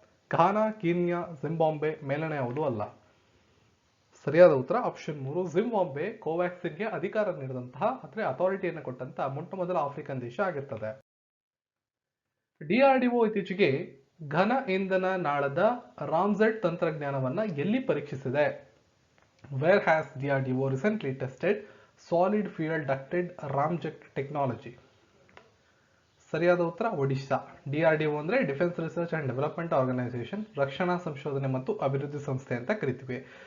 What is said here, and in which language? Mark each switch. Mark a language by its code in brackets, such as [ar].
[kn] Ghana, Kenya, Zimbabwe, ಮೇಲನೆ ಯಾವುದು ಅಲ್ಲ. ಸರಿಯಾದ ಉತ್ತರ ಆಪ್ಷನ್ 3 ಜಿಂಬಾಬ್ವೆ ಕೋವ್ಯಾಕ್ಸಿನ್ಗೆ ಅಧಿಕಾರ ನೀಡಿದಂತಹ ಅಂದ್ರೆ ಅಥಾರಿಟಿಯನ್ನು ಕೊಟ್ಟಂತಹ ಮೊಟ್ಟ ಮೊದಲ ಆಫ್ರಿಕನ್ ದೇಶ ಆಗಿರ್ತದೆ. DRDO ಇತ್ತೀಚೆಗೆ ಘನ ಇಂಧನ ನಾಳದ ರಾಮ್ಸೆಟ್ ತಂತ್ರಜ್ಞಾನವನ್ನ ಎಲ್ಲಿ ಪರೀಕ್ಷಿಸಿದೆ? [en] Where has DRDO recently tested solid fuel ducted ramjet technology? [kn] ಸರಿಯಾದ ಉತ್ತರ ಒಡಿಶಾ. DRDO ಅಂದ್ರೆ defence research and development organisation, ರಕ್ಷಣಾ ಸಂಶೋಧನೆ ಮತ್ತು ಅಭಿವೃದ್ಧಿ ಸಂಸ್ಥೆ ಅಂತ ಕರಿತೀವಿ.